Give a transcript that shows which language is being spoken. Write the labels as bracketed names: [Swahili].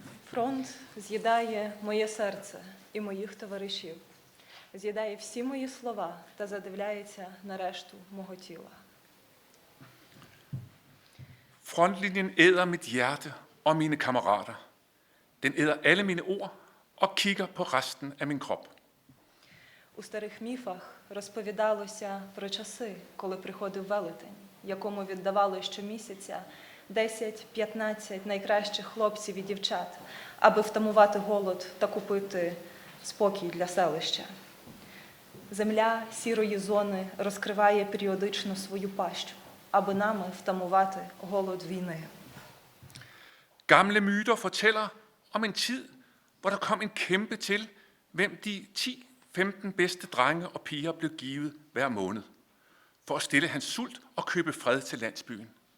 [Ukrainian] Фронт з'їдає моє серце і моїх товаришів. з'їдає всі мої слова та задивляється на решту мого тіла. [Danish] Frontlinjen æder mit hjerte og mine kammerater. Den æder alle mine ord og kigger på resten af min krop. [Ukrainian] У старих міфах розповідалося про часи, коли приходив велетень, якому віддавали щомісяця 10-15 найкращих хлопців і дівчат, аби втамувати голод та купити спокій для селища. Земля сірої зони розкриває періодично свою пащу, аби нами втамувати голод війни. [Danish] Gamle myter fortæller om en tid, hvor der kom en kæmpe til, hvem de 10-15 bedste drenge og piger blev givet hver måned, for at stille hans sult og købe fred til landsbyen.